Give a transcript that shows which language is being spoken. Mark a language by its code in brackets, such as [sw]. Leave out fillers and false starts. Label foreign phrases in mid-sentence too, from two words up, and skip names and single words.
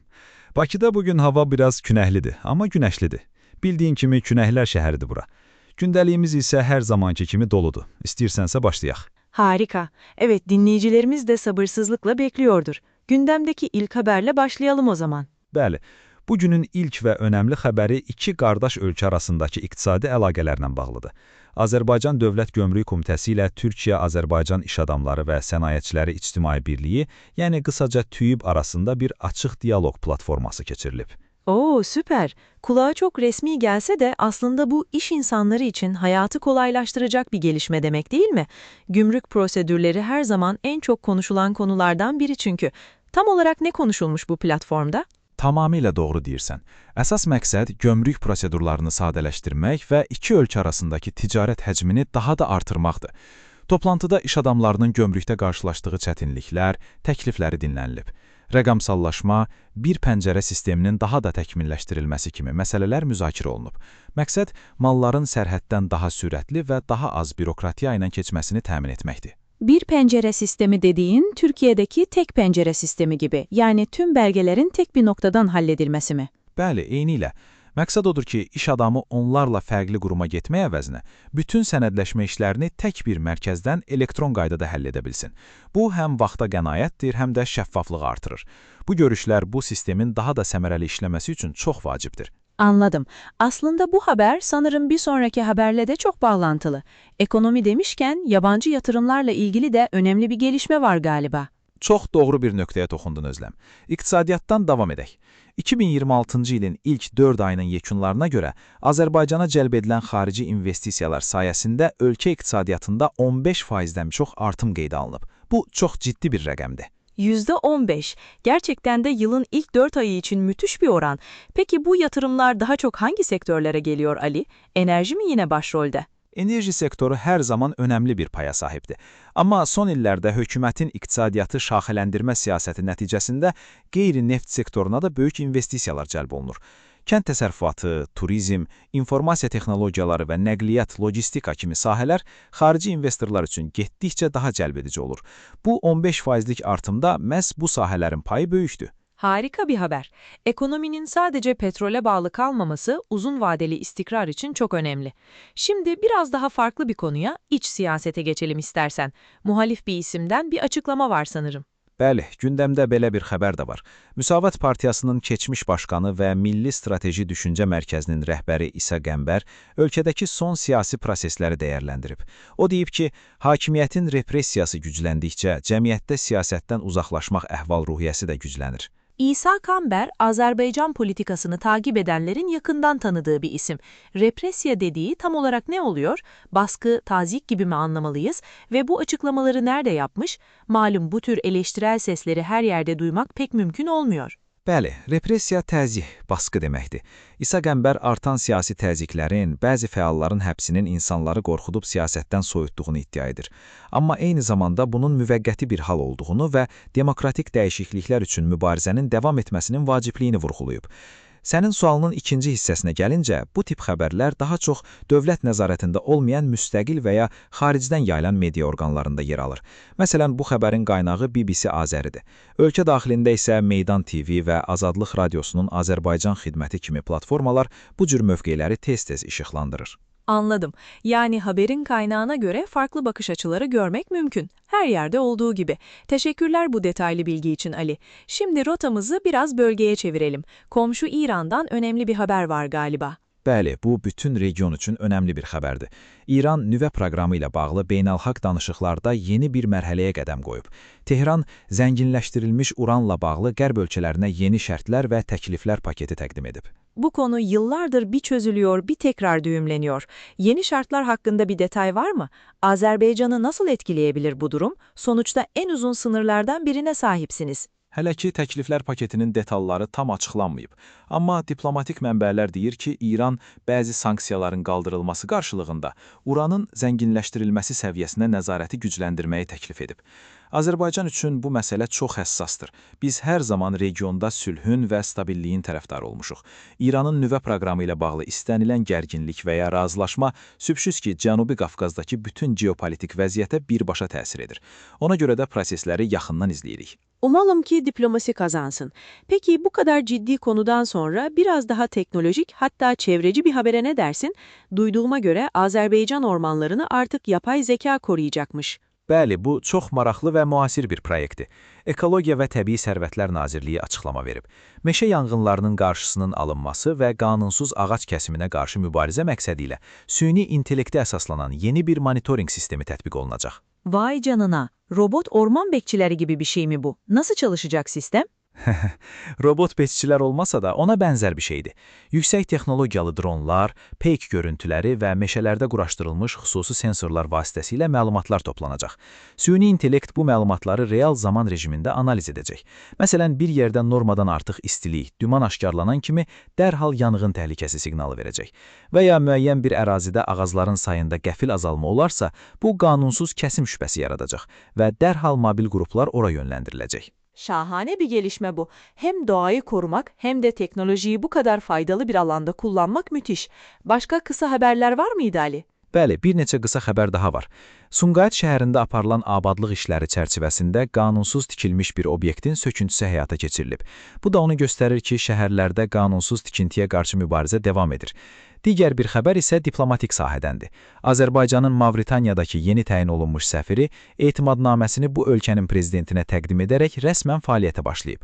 [az] Bakıda bugün hava biraz günəhlidir, ama güneşlidir. Bildiğin kimi günəhlər şəhəridir bura. Gündəliyimiz ise her zamanki kimi doludur. İstiyorsansa başlayaq. [tr] Harika. Evet, dinleyicilerimiz de sabırsızlıkla bekliyordur. Gündemdeki ilk haberle başlayalım o zaman. [az] Bəli, bugünün ilk [tr] ve önemli [az] xəbəri iki qardaş ölkə arasındakı iqtisadi əlaqələrlə bağlıdır. Azərbaycan Dövlət Gömrük Komitəsi ilə Türkiyə-Azərbaycan İş Adamları və Sənayetçiləri İctimai Birliyi, yəni qısaca TÜİB arasında bir açıq diyalog platforması keçirilib. [tr] Oo, süper. Kulağa çok resmi gelse de aslında bu iş insanları için hayatı kolaylaştıracak bir gelişme demek değil mi? Gümrük prosedürleri her zaman en çok konuşulan konulardan biri çünkü. Tam olarak ne konuşulmuş bu platformda? [az] Tamamilə doğru deyirsən. Əsas məqsəd gömrük prosedurlarını sadələşdirmək və iki ölkə arasındakı ticarət həcmini daha da artırmaqdır. Toplantıda iş adamlarının gömrükdə qarşılaşdığı çətinliklər, təklifləri dinlənilib. Rəqəmsallaşma, bir pəncərə sisteminin daha da təkmilləşdirilməsi kimi məsələlər müzakirə olunub. Məqsəd, malların sərhəddən daha sürətli və daha az bürokratiya ilə keçməsini təmin etməkdir. [tr] Bir pencere sistemi dediğin Türkiye'deki tek pencere sistemi gibi. Yani tüm belgelerin tek bir noktadan halledilmesi mi? [az] Bəli, eynilə. Məqsəd odur ki, iş adamı onlarla fərqli quruma getmək əvəzinə bütün sənədləşmə işlərini tək bir mərkəzdən elektron qaydada həll edə bilsin. Bu, həm vaxta qənaətdir, həm də şəffaflığı artırır. Bu görüşlər bu sistemin daha da səmərəli işləməsi üçün çox vacibdir. [tr] Anladım. Aslında bu haber sanırım bir sonraki haberle de çok bağlantılı. Ekonomi demişken yabancı yatırımlarla ilgili de önemli bir gelişme var galiba. [az] Çox doğru bir nöqtəyə toxundun Özləm. İqtisadiyyatdan davam edək. 2026-cı ilin ilk 4 ayının yekunlarına görə Azərbaycana cəlb edilən xarici investisiyalar sayəsində ölkə iqtisadiyyatında 15%-dən çox artım qeydə alınıb. Bu, çox ciddi bir rəqəmdir. %15. [tr] Gerçekten de yılın ilk 4 ayı için müthiş bir oran. Peki bu yatırımlar daha çok hangi sektörlere geliyor Ali? Enerji mi yine başrolde? [az] Enerji sektoru hər zaman önəmli bir paya sahibdir. Amma son illərdə hökumətin iqtisadiyyatı şaxələndirmə siyasəti nəticəsində qeyri-neft sektoruna da böyük investisiyalar cəlb olunur. Kənd təsərrüfatı, turizm, informasiya texnologiyaları və nəqliyyat, logistika kimi sahələr xarici investorlar üçün getdikcə daha cəlbedici olur. Bu 15%lik artımda məhz bu sahələrin payı böyükdür. [tr] Harika bir haber. Ekonominin sadece petrole bağlı kalmaması uzun vadeli istikrar için çok önemli. Şimdi biraz daha farklı bir konuya, iç siyasete geçelim istersen. Muhalif bir isimden bir açıklama var sanırım. [az] Bəli, gündəmdə belə bir xəbər də var. Müsavat Partiyasının keçmiş başqanı və Milli Strateji Düşüncə Mərkəzinin rəhbəri İsa Qəmbər ölkədəki son siyasi prosesləri dəyərləndirib. O deyib ki, hakimiyyətin repressiyası gücləndikcə cəmiyyətdə siyasətdən uzaqlaşmaq əhval-ruhiyyəsi də güclənir. [tr] İsa Kamber, Azerbaycan politikasını takip edenlerin yakından tanıdığı bir isim. Represiya dediği tam olarak ne oluyor? Baskı, tazyik gibi mi anlamalıyız? Ve bu açıklamaları nerede yapmış? Malum bu tür eleştirel sesleri her yerde duymak pek mümkün olmuyor. [az] Bəli, repressiya təzyiq, baskı deməkdir. İsa Qəmbər artan siyasi təzyiqlərin, bəzi fəalların həbsinin insanları qorxudub siyasətdən soyutduğunu iddia edir. Amma eyni zamanda bunun müvəqqəti bir hal olduğunu və demokratik dəyişikliklər üçün mübarizənin davam etməsinin vacibliyini vurğulayıb. Sənin sualının ikinci hissəsinə gəlincə, bu tip xəbərlər daha çox dövlət nəzarətində olmayan müstəqil və ya xaricdən yayılan media orqanlarında yer alır. Məsələn, bu xəbərin qaynağı BBC Azəridir. Ölkə daxilində isə Meydan TV və Azadlıq Radiosunun Azərbaycan xidməti kimi platformalar bu cür mövqeləri tez-tez işıqlandırır. [tr] Anladım. Yani haberin kaynağına göre farklı bakış açıları görmek mümkün. Her yerde olduğu gibi. Teşekkürler bu detaylı bilgi için Ali. Şimdi rotamızı biraz bölgeye çevirelim. Komşu İran'dan önemli bir haber var galiba. [az] Bəli, bu bütün region üçün önəmli bir xəbərdir. İran nüvə proqramı ilə bağlı beynəlxalq danışıqlarda yeni bir mərhələyə qədəm qoyub. Tehran zənginləşdirilmiş uranla bağlı qərb ölkələrinə yeni şərtlər və təkliflər paketi təqdim edib. [tr] Bu konu yıllardır bir çözülüyor, bir tekrar düğümleniyor. Yeni şartlar hakkında bir detay var mı? Azerbaycan'ı nasıl etkileyebilir bu durum? Sonuçta en uzun sınırlardan birine sahipsiniz. [az] Hələ ki, təkliflər paketinin detalları tam açıqlanmayıb. Amma diplomatik mənbələr deyir ki, İran bəzi sanksiyaların qaldırılması qarşılığında uranın zənginləşdirilməsi səviyyəsinə nəzarəti gücləndirməyi təklif edib. Azərbaycan üçün bu məsələ çox həssasdır. Biz hər zaman regionda sülhün və stabilliyin tərəfdarı olmuşuq. İranın nüvə proqramı ilə bağlı istənilən gərginlik və ya razılaşma şübhəsiz ki, Cənubi Qafqazdakı bütün geopolitik vəziyyətə birbaşa təsir edir. Ona görə də prosesləri yaxından izləyirik. [tr] Umalım ki diplomasi kazansın. Peki bu kadar ciddi konudan sonra biraz daha teknolojik hatta çevreci bir habere ne dersin? Duyduğuma göre Azerbaycan ormanlarını artık yapay zeka koruyacakmış. [az] Bəli, bu çox maraqlı və müasir bir proyektdir. Ekologiya və Təbii Sərvətlər Nazirliyi açıqlama verib. Meşə yanğınlarının qarşısının alınması və qanunsuz ağac kəsiminə qarşı mübarizə məqsədi ilə süni intellektə əsaslanan yeni bir monitoring sistemi tətbiq olunacaq. [tr] Vay canına, robot orman bekçileri gibi bir şey mi bu? Nasıl çalışacak sistem? [az] Robot beççilər olmasa da ona bənzər bir şeydir. Yüksək texnologiyalı dronlar, peyk görüntüləri və meşələrdə quraşdırılmış xüsusi sensorlar vasitəsilə məlumatlar toplanacaq. Süni intellekt bu məlumatları real zaman rejimində analiz edəcək. Məsələn, bir yerdə normadan artıq istilik, duman aşkarlanan kimi dərhal yanğın təhlükəsi siqnalı verəcək. Və ya müəyyən bir ərazidə ağacların sayında qəfil azalma olarsa, bu qanunsuz kəsim şübhəsi yaradacaq və dərhal mobil qruplar ora yönləndiriləcək. [tr] Şahane bir gelişme bu. Hem doğayı korumak hem de teknolojiyi bu kadar faydalı bir alanda kullanmak müthiş. Başka kısa haberler var mıydı Ali? [az] Bəli, bir neçə qısa xəbər daha var. Sumqayıt şəhərində aparılan abadlıq işləri çərçivəsində qanunsuz tikilmiş bir obyektin söküntüsü həyata keçirilib. Bu da onu göstərir ki, şəhərlərdə qanunsuz tikintiyə qarşı mübarizə davam edir. Digər bir xəbər isə diplomatik sahədəndir. Azərbaycanın Mavritaniyadakı yeni təyin olunmuş səfiri etimadnaməsini bu ölkənin prezidentinə təqdim edərək rəsmən fəaliyyətə başlayıb.